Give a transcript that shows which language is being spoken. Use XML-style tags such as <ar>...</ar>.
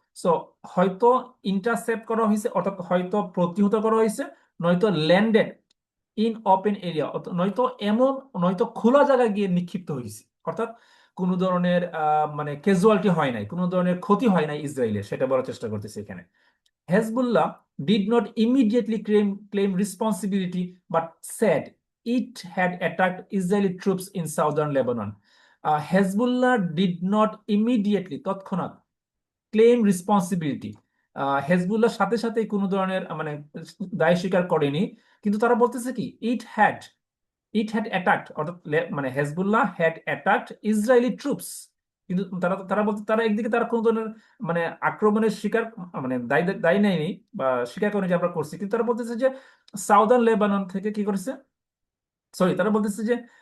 <bn>So হয়তো intercept করা হয়েছে অর্থাৎ হয়তো প্রতিহত করা হয়েছে নয়তো</bn> <en>landed in open area</en> <bn>নয়তো এমন নয়তো খোলা জায়গায় গিয়ে নিক্ষিপ্ত হয়েছে অর্থাৎ কোনো ধরনের মানে ক্যাজুয়ালিটি হয় নাই কোনো ধরনের ক্ষতি হয় নাই ইসরায়েলের সেটা বলার চেষ্টা করতেছে এখানে।</bn> <en>Hezbollah did not immediately claim responsibility but said it had attacked Israeli troops in southern Lebanon. Hezbollah did not immediately</en> <bn>তৎক্ষণাৎ ক্লেম রেসপন্সিবিলিটি হেজবুল্লাহ সাথে সাথে কোনো ধরনের মানে দায় স্বীকার করেনি কিন্তু তারা বলতেছে কি</bn> <en>it had attacked</en> <bn>অর্থাৎ মানে Hezbollah</bn> <en>had attacked Israeli troops</en> <bn>কিন্তু তারা তারা বলতে তারা একদিকে তারা কোনো ধরনের মানে আক্রমণের শিকার মানে দায়ী দায়ী নেয়নি বা স্বীকার করেনি যে আমরা করছি কিন্তু তারা বলতেছে যে সাউদার্ন লেবানন থেকে কি করেছে সরি তারা বলতেছে যে</bn>